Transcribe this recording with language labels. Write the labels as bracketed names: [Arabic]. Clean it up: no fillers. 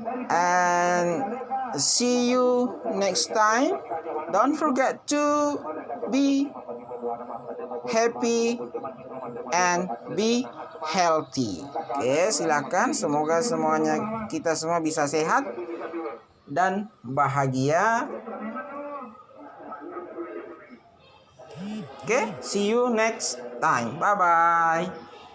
[English] And see you next time. Don't forget to be happy and be healthy. [Indonesian] Oke, silakan. Semoga semuanya kita semua bisa sehat dan bahagia. [English] Oke, see you next time. Bye bye.